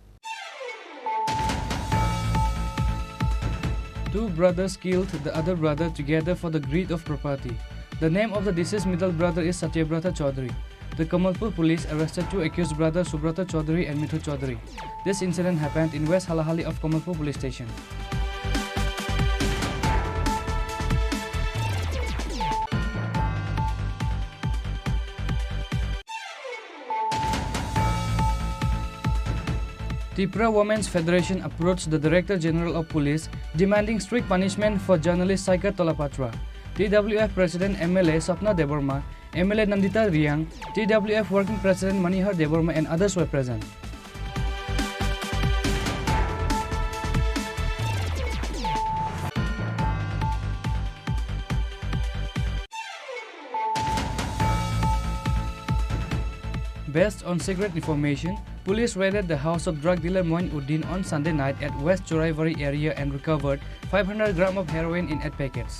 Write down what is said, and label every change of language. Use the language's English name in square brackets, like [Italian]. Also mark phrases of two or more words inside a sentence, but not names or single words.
[English] Two brothers killed the other brother together for the greed of property. The name of the deceased middle brother is Satyabrata Chaudhary. The Kamalpur police arrested two accused brothers Subrata Chaudhary and Mithu Chaudhary. This incident happened in West Halahali of Kamalpur police station. Tripura Women's Federation approached the Director General of Police demanding strict punishment for journalist Saikar Tolapatra. TWF President MLA Sapna Deborma, MLA Nandita Riang, TWF Working President Manihar Deborma and others were present. Based on secret information, police raided the house of drug dealer Moin Uddin on Sunday night at West Choraivari area and recovered 500 grams of heroin in 8 packets.